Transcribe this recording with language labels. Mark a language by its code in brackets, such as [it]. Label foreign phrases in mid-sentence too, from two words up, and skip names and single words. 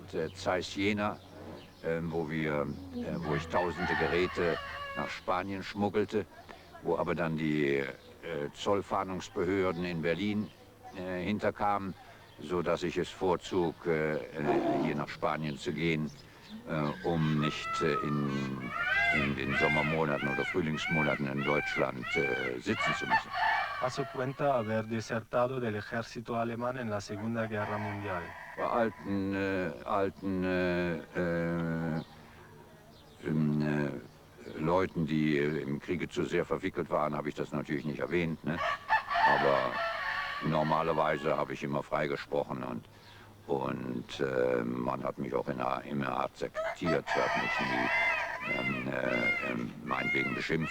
[de] Zeiss Jena, wo ich tausende Geräte nach Spanien schmuggelte, wo aber dann die Zollfahndungsbehörden in Berlin hinterkamen, sodass ich es vorzog, hier nach Spanien zu gehen, um nicht in den Sommermonaten oder Frühlingsmonaten in Deutschland sitzen zu müssen. [es] Hasso cuenta haber desertado del ejército alemán en la Segunda Guerra Mundial. [de] Bei alten Leuten, die im Kriege zu sehr verwickelt waren, habe ich das natürlich nicht erwähnt. Ne? Aber normalerweise habe ich immer freigesprochen und man hat mich auch immer akzeptiert, hat mich nie meinetwegen beschimpft.